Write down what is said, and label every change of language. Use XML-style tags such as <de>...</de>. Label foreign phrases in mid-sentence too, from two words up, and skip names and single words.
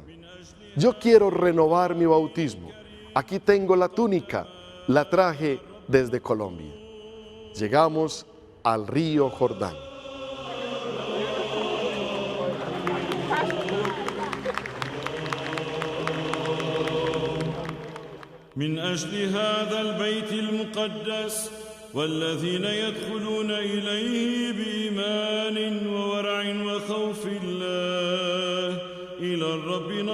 <es>Yo quiero renovar mi bautismo. Aquí tengo la túnica, la traje desde Colombia. Llegamos al río Jordán.</es> <ar>من أجل هذا البيت المقدس والذين يدخلون إليه بإيمان وورع وخوف الله إلى الرب</ar>